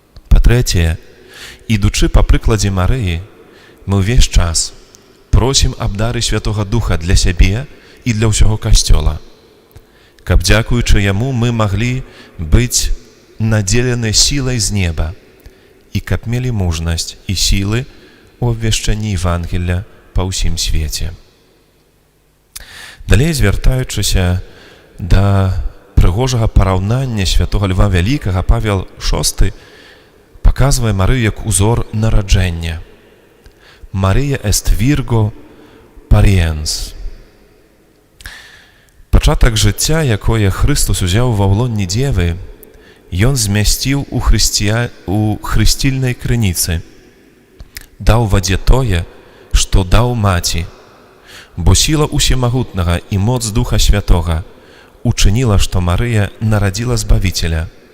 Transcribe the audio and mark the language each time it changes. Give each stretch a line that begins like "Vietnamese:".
Belarusian: Па-трэцяе, ідучы па прыкладзе Марыі, мы ўвесь час просім аб дары Святога Духа для сябе і для ўсяго Касцёла, каб, дзякуючы яму, мы маглі быць надзелены сілай з неба і каб мелі мужнасць і сілы ў абвяшчэнні Евангелля па ўсім свеце. Далей, звяртаючыся да прыгожага параўнання святога Льва Вялікага, Павел VI паказвае Марыю як узор нараджэння.
Latin: Марія эст вірго паріенс.
Belarusian: Пачатак жыцця, якое Христос узяў ва ўлонні дзевы, ён змясціў у хрысцільнай крыніцы. Даў вадзе тое, што даў маці, бо сіла усемагутнага і моц Духа Святога учыніла, што Марыя нарадзіла Збавіцеля.